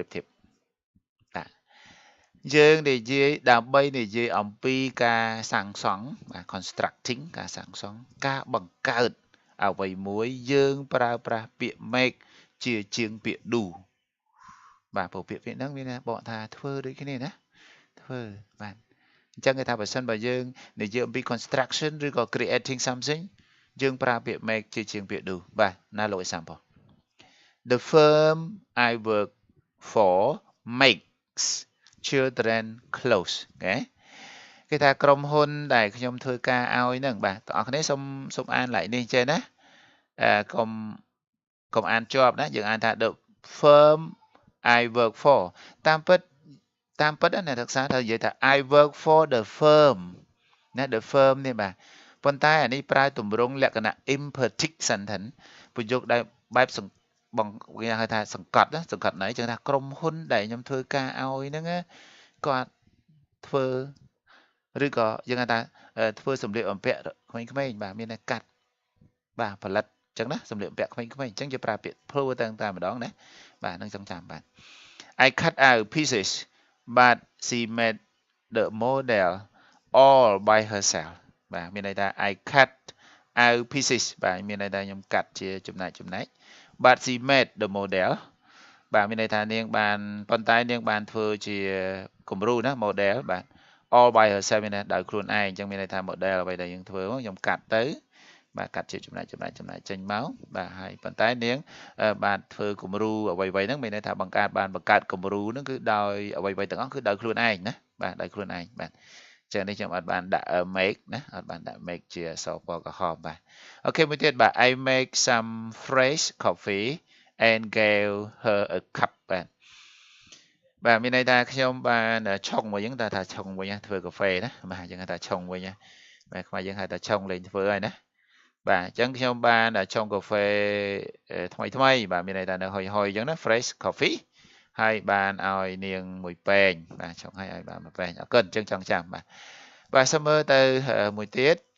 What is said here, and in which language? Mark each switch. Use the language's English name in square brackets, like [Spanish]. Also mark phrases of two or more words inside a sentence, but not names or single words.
[Khmer] បធៀបបាទយើងនិយាយដើម្បីនិយាយអំពីការសាងសង់បាទ constructing ការសាងសង់ការបង្កើតអ្វីមួយយើងប្រើប្រាស់ពាក្យ make ជាជាងពាក្យ do បាទព្រោះពាក្យហ្នឹងមានបកថាធ្វើដូចគ្នាណាធ្វើបាទអញ្ចឹងគេថាបើសិនបើយើងនិយាយអំពី construction ឬក៏ creating something យើងប្រើពាក្យ make ជាជាងពាក្យ do បាទណាលោក example [English] the firm I work for makes children clothes [Khmer] គេថាក្រុមហ៊ុនដែលខ្ញុំធ្វើការឲ្យហ្នឹងបាទ បងប្អូនគ្នាសូមអានlạiនេះចេះណាកុំអានជាប់ណាយើងអានថា [English] the firm I work for [Khmer] តាមពិតអ្នកសិក្សាត្រូវនិយាយថា [English] I work for the firm [Khmer] ណា [English] the firm [Khmer] នេះបាទប៉ុន្តែអានេះប្រើទម្រង់លក្ខណៈ [English] imperfect sentence [Khmer] ប្រយោគដែលបែបគេហៅថាសង្កត់ណាសង្កត់ន័យចឹងថាក្រុមហ៊ុន ដែលខ្ញុំធ្វើការឲ្យហ្នឹងគាត់ធ្វើឬក៏យើងហៅថាធ្វើសម្លៀកបំពាក់ក្មេងៗបាទមានតែកាត់បាទផលិតចឹងណាសម្លៀកបំពាក់ក្មេងៗអញ្ចឹងយើងប្រើពាក្យ plural តែម្ដងណាបាទនឹងចងចាំបាទ [English] I cut out pieces but she made the model all by herself [Khmer] បាទមានន័យថា [English] I cut out [Khmer] pieces បាទមានន័យថាខ្ញុំកាត់ជាចំណែក [English] but she made the model [Khmer] បាទមានន័យថានាងបានប៉ុន្តែនាងបានធ្វើជាគំរូណា model បាទ [English] all by herself [Khmer] មានន័យដោយខ្លួនឯងអញ្ចឹងមានន័យថា model អ្វីដែលយើងធ្វើខ្ញុំកាត់ ទៅបាទកាត់ជាចំណែកចេញមកបាទហើយប៉ុន្តែនាងបានធ្វើគំរូអ្វីៗហ្នឹងមានន័យថាបង្កើតគំរូហ្នឹងគឺដោយអ្វីៗទាំងអស់គឺដោយខ្លួនឯងណា បាទដោយខ្លួនឯងបាទចឹងនេះខ្ញុំអត់បានដាក់ make ណាអត់បានដាក់ make ជាអក្សរពណ៌ក្រហមបាទអូខេមួយទៀត បាទ [English] I make some fresh coffee and gave her a cup [Khmer] បាទមានន័យថាខ្ញុំបានឆុងមួយហ្នឹងថាឆុងវិញធ្វើកាហ្វេណាបាទយើងហៅថាឆុងវិញណាបាទខ្មែរយើងហៅថាឆុងលេងធ្វើហើយណាបាទអញ្ចឹងខ្ញុំបានឆុងកាហ្វេថ្មីបាទមានន័យថានៅហុយអញ្ចឹងណា [English] fresh coffee [Khmer] ហើយបានឲ្យនាងមួយពែងបាទឆុងឲ្យបានមួយពែងអរគុណអញ្ចឹងចង់ចាំបាទសូមមើលទៅមួយទៀត